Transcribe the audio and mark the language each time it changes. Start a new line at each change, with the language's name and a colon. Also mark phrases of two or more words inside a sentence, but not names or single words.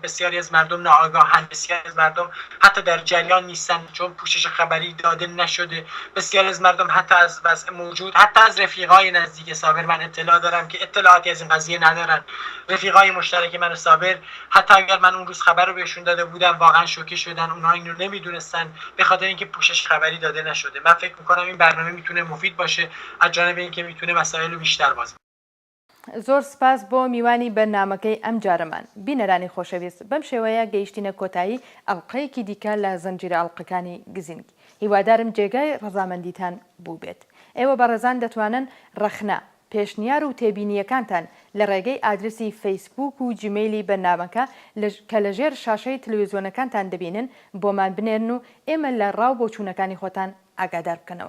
Persian: بسیاری از مردم ناآگاهند، بسیاری از مردم حتی در جریان نیستن چون پوشش خبری داده نشده، بسیاری از مردم حتی از وضع موجود، حتی از رفیقای نزدیک صابر من اطلاع دارم که اطلاعاتی از این قضیه ندارن. رفیقای مشترک من صابر حتی اگر من اون روز خبر رو بهشون داده بودم واقعا شوکه شدن، اونها اینو نمیدونستن به خاطر اینکه پوشش خبری داده نشده. من فکر میکنم این برنامه میتونه مفید باشه از جانب اینکه میتونه مسائل رو بیشتر باز.
Central Kurdish: زۆر سپاس بۆ میوانی بەرنامەکەی ئەم جارەمان. بینەرانی خۆشەویست، بەم شێوەیە گەیشتینە کۆتایی ئەڵلقەیەکی دیکە لە زەنجیرە ئەڵلقەکانی گزینگ. هیوادارم جێگای ڕەزامەندیتان بوو بێت. ئێوە بەڕێزان دەتوانن ڕەخنە پێشنیار و تێبینیەکانتان لە ڕێگەی ئادرسی فەیسبوک و جیمەیلی بەرنامەکە کە لەژێر شاشەی تەلەڤیزیۆنەکانتان دەبینن بۆمان بنێرن و ئێمە لە ڕاو بۆچوونەکانی خۆتان ئاگادار بکەنەوە.